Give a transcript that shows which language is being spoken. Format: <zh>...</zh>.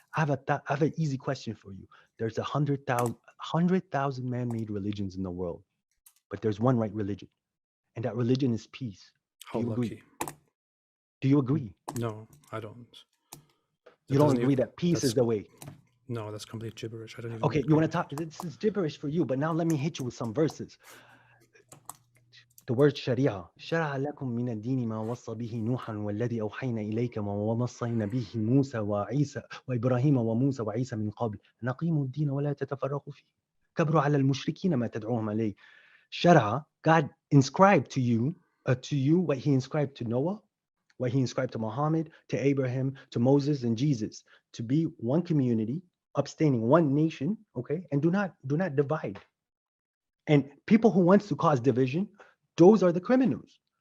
<en>I have an easy question for you. There's 100,000 man-made religions in the world, but there's one right religion, and that religion is peace. How lucky. Do you agree? No, I don't. You don't agree that peace is the way? No, that's complete gibberish. I don't even. Okay, you want to talk? This is gibberish for you, but now let me hit you with some verses. the word sharia.</en> <ar>شرع لكم من الدين ما وصى به نوحا والذي أوحينا إليك وما وصينا به موسى وعيسى وإبراهيم وموسى وعيسى من قبل أن أقيموا الدين ولا تتفرقوا فيه كبروا على المشركين ما تدعوهم عليه.</ar> <en>Shara, God inscribed to you what he inscribed to Noah, what he inscribed to Muhammad, to Abraham, to Moses and Jesus, to be one community, abstaining one nation, okay, and do not divide. And people who wants to cause division, those are the criminals.</en>